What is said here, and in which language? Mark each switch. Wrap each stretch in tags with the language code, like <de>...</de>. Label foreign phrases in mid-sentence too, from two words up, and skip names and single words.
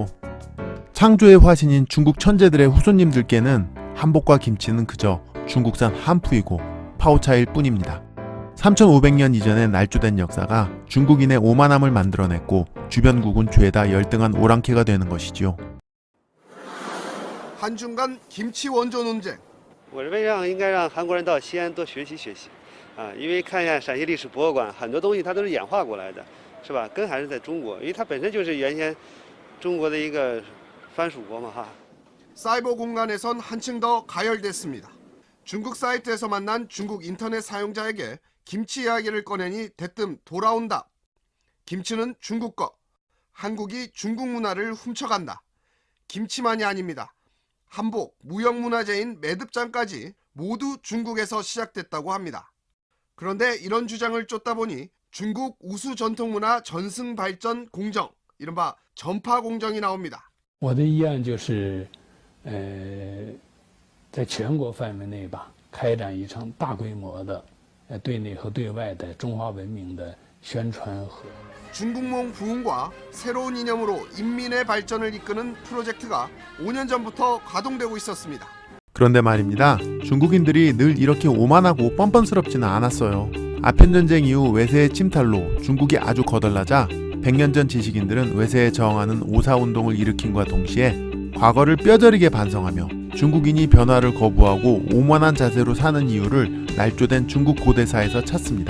<ko>창조의 화신인 중국 천재들의 후손님들께는 한복과 김치는 그저 중국산 한푸이고 파오차일 뿐입니다. 3500년 이전에 날조된 역사가 중국인의 오만함을 만들어냈고 주변국은 죄다 열등한 오랑캐가 되는 것이지요. 한중 간 김치 원조 논쟁.</ko> <zh>我认为应该让韩国人到西安多学习学习，因为看一下陕西历史博物馆，很多东西它都是演化过来的，是吧？根还是在中国，因为它本身就是原先中国的一个藩属国嘛，哈。</zh> <ko>사이버 공간에선 한층 더 가열됐습니다. 중국 사이트에서 만난 중국 인터넷 사용자에게 김치 이야기를 꺼내니 대뜸 돌아온다. 김치는 중국 거. 한국이 중국 문화를 훔쳐간다. 김치만이 아닙니다. 한복, 무형문화재인 매듭장까지 모두 중국에서 시작됐다고 합니다. 그런데 이런 주장을 쫓다 보니 중국 우수 전통문화 전승 발전 공정, 이른바 전파 공정이 나옵니다.</ko> <zh>我的议案就是，在全国范围内吧，开展一场大规模的，对内和对外的中华文明的宣传和。</zh> <ko>중국몽 부흥과 새로운 이념으로 인민의 발전을 이끄는 프로젝트가 5년 전부터 가동되고 있었습니다. 그런데 말입니다. 중국인들이 늘 이렇게 오만하고 뻔뻔스럽지는 않았어요. 아편전쟁 이후 외세의 침탈로 중국이 아주 거덜나자 100년 전 지식인들은 외세에 저항하는 오사운동을 일으킴과 동시에 과거를 뼈저리게 반성하며 중국인이 변화를 거부하고 오만한 자세로 사는 이유를 날조된 중국 고대사에서 찾습니다.</ko>